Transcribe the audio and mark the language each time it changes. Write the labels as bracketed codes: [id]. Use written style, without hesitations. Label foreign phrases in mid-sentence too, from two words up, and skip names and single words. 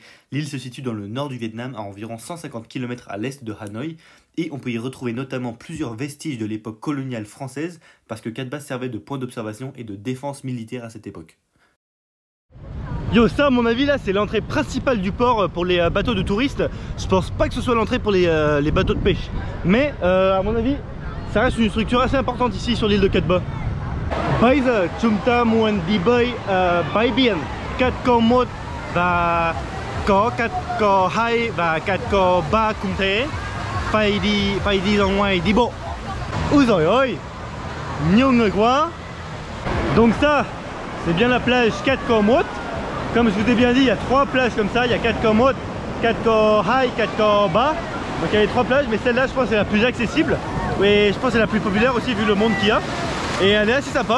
[fr] L'île se situe dans le nord du Vietnam à environ 150 km à l'est de Hanoï et on peut y retrouver notamment plusieurs vestiges de l'époque coloniale française parce que Kadba servait de point d'observation et de défense militaire à cette époque. Yo, ça à mon avis là c'est l'entrée principale du port pour les bateaux de touristes. Je pense pas que ce soit l'entrée pour les bateaux de pêche. Mais à mon avis ça reste une structure assez importante ici sur l'île de Kadba. [vi] Bây giờ chúng ta muốn đi bơi bãi biển Cát Cò 1 và có Cát Cò 2 và Cát Cò 3 cũng thế. Phải đi ra ngoài đi bộ. Ôi giời ơi, nhiều người quá. [fr] Donc ça, c'est bien la plage Cát Cò 1. Comme je vous ai bien dit, il y a 3 plages comme ça. Il y a Cát Cò 1, Cát Cò 2, Cát Cò 3. Donc il y a les 3 plages, mais celle-là je pense c'est la plus accessible. Et je pense c'est la plus populaire aussi vu le monde qu'il y a. Et elle est assez sympa.